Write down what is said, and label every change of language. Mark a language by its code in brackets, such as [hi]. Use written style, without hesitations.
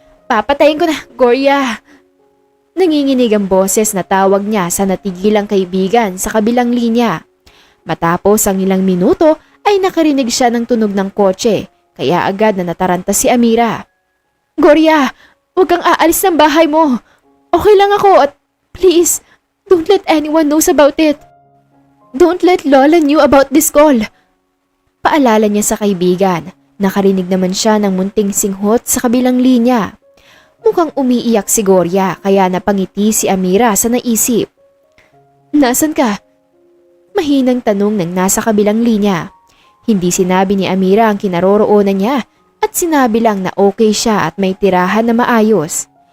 [tl] Papatayin ko na, Gloria. Nanginginig ang boses na tawag niya sa natigilang kaibigan sa kabilang linya. Matapos ang ilang minuto ay nakarinig siya ng tunog ng kotse kaya agad na nataranta si Amira. Gloria, huwag kang aalis ng bahay mo. Okay lang ako at [en] please, don't let anyone knows about it. Don't let Lola knew about this call. [tl] Paalala niya sa kaibigan. Nakarinig naman siya ng munting singhot sa kabilang linya. Mukhang umiiyak si Gloria kaya napangiti si Amira sa naisip. Nasaan ka? Mahinang tanong ng nasa kabilang linya. Hindi sinabi ni Amira ang kinaroroonan niya at sinabi lang na okay siya at may tirahan na maayos.